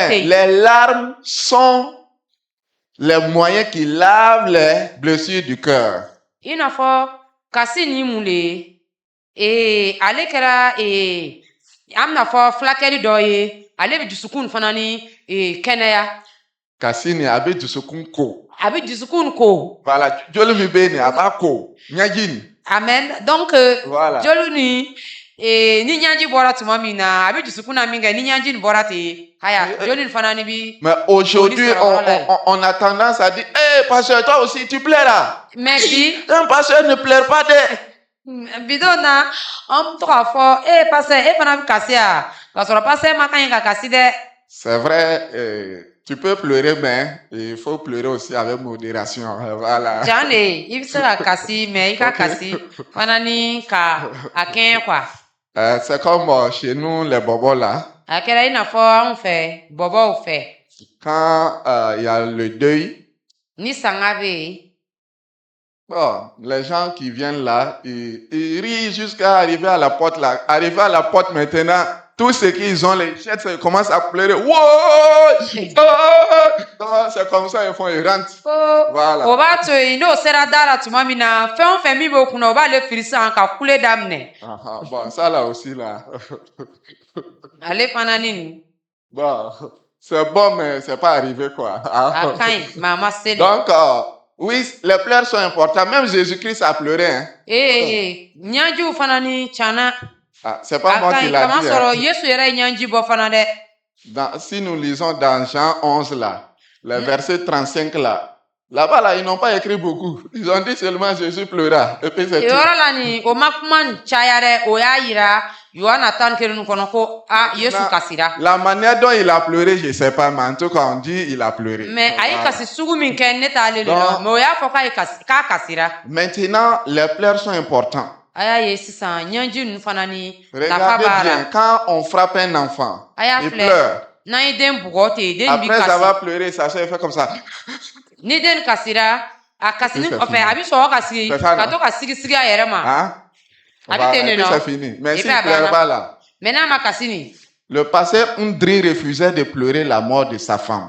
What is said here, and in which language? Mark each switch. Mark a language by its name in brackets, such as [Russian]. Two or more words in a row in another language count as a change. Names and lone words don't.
[French] Mais [Bambara] yen. [French] les larmes sont les moyens qui lavent les blessures du cœur. [Bambara] I n'a fɔ kasi ni mun le ye ale kɛra an bɛna fɔ fulakɛli dɔ ye ale bɛ dusukun fana ni kɛnɛya. Cassini a bɛ dusukun ko. A bɛ dusukun ko. Voilà, joli min bɛ yen a b'a ko ɲɛji nin. [French] Amen. Donc Voilà. [Bambara] joli ni ni ɲanji bɔra tuma min na a bɛ dusukun na min kɛ ni ɲanji nin bɔra ten haya joli nin fana ni bi. [French] Mais aujourd'hui on a tendance à dire pasteur toi aussi tu pleures là. [Bambara] Mais bi [French] un pasteur ne pleure pas de. [Bambara] bidon na an bɛ to k'a fɔ pasteur e fana bɛ kasi a k'a sɔrɔ pasteur ma kan ye ka kasi dɛ. [French] C'est vrai, tu peux pleurer, mais il faut pleurer aussi avec modération. Voilà. [Bambara] Tiɲɛ de i bɛ se ka kasi mais i ka kasi fana ni ka a kɛɲɛ quoi. [French] C'est comme chez nous les bobos là. [Bambara] A kɛra i n'a fɔ anw fɛ bɔbɔw fɛ. [French] Quand il y a le deuil. [Bambara] Ni sanga bɛ yen. [French] Bon, les gens qui viennent là, ils rient jusqu'à arriver à la porte là. Arriver à la porte maintenant, tout ce qu'ils ont, les chètes, ils commencent à pleurer. Wow! C'est comme ça, ils rentrent. Voilà. [Bambara] O b'a to yen n'o sera da la tuma min na fɛn o fɛn min b'o kunna o b'ale firi sisan ka kule daminɛ. [French] Bon, ça là aussi là. [Bambara] Ale fana ni nin. [French] Bon, c'est bon, mais c'est pas arrivé quoi. [Bambara] A ka ɲi mais a ma se de. [French] Donc, oui, les pleurs sont importantes. Même Jésus-Christ a pleuré. Hein. [Bambara] ɲanjiw fana ni tiɲɛna. [French] C'est pas moi qui l'a dit. [Bambara] Kamasɔrɔ Yesu yɛrɛ ye ɲanji bɔ fana dɛ. [French] Si nous lisons dans Jean 11 là, le verset 35 là, là-bas là, ils n'ont pas écrit beaucoup. Ils ont dit seulement Jésus pleura. Et puis c'est tout. [Bambara] Yɔrɔ la nin o ma kuma nin caya dɛ o y'a yira Yohana 10 kɔnɔ ko Yesu kasira. [French] La manière dont il a pleuré, je ne sais pas, mais en tout cas on dit il a pleuré. [Bambara] Mais a ye kasi sugu min kɛ ne t'ale de dɔn mais o y'a fɔ k'a kasira. [French] Maintenant, les pleurs sont importants. [Bambara] A y'a ye sisan ɲanji ninnu fana ni nafa [French] Regardez [Bambara] b'a la. [French] bien, quand on frappe un enfant, il pleure. [Bambara] N'an ye den bugɔ ten den bi kasi. [French] Après avoir pleuré, ça se fait comme ça. [Bambara] Ni den kasira a kasini kɔfɛ a bɛ sɔrɔ ka sigi ka to ka sigi a yɛrɛ ma. A bɛ ten de nɔ. [French] C'est fini. Mais s'il ne pleure pas là. [Bambara] Mais n'a ma kasi nin. [French] Le pasteur Ndri refusait de pleurer la mort de sa femme.